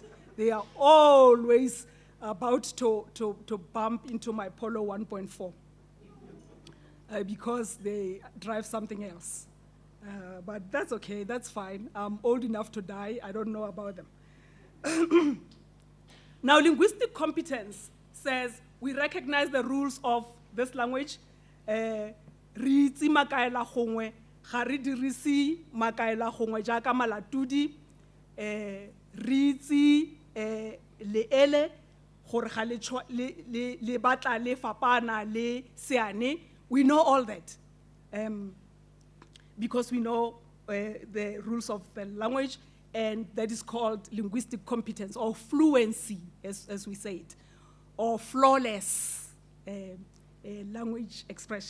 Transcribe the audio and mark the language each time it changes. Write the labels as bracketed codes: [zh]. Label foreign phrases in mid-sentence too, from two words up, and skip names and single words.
[en] They are always about to bump into my Polo 1.4 because they drive something else. But that's okay, that's fine. I'm old enough to die, I don't know about them. Now, linguistic competence says we recognize the rules of this language. [tn] Re itse makaela gongwe, ga re dirise makaela gongwe jaaka malatodi, re itse leele gore ga le batla le fapana le seane. [en] We know all that because we know the rules of the language, and that is called linguistic competence, or fluency, as we say it, or flawless language expression.